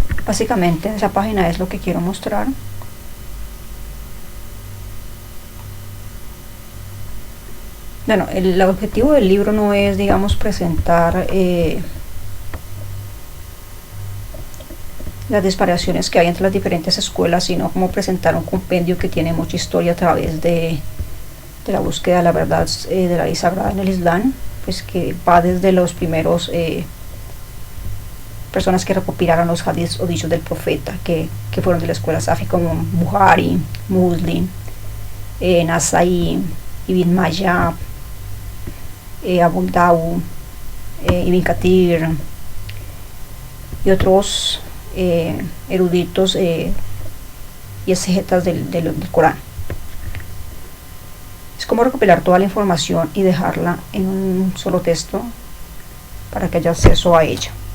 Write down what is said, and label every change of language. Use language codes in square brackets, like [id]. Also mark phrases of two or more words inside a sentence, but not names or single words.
[es] Básicamente esa página es lo que quiero mostrar. Bueno, el objetivo del libro no es, digamos, presentar las disparaciones que hay entre las diferentes escuelas, sino como presentar un compendio que tiene mucha historia a través de la búsqueda de la verdad de la ley sagrada en el Islam, pues que va desde los primeros personas que recopilaron los hadiths o dichos del profeta, que fueron de la escuela Safi, como Buhari, Muslim, Nasai, Ibn Majah, Abu Dawud, Ibn Kathir y otros eruditos y exegetas del Corán. Es como recopilar toda la información y dejarla en un solo texto para que haya acceso a ella.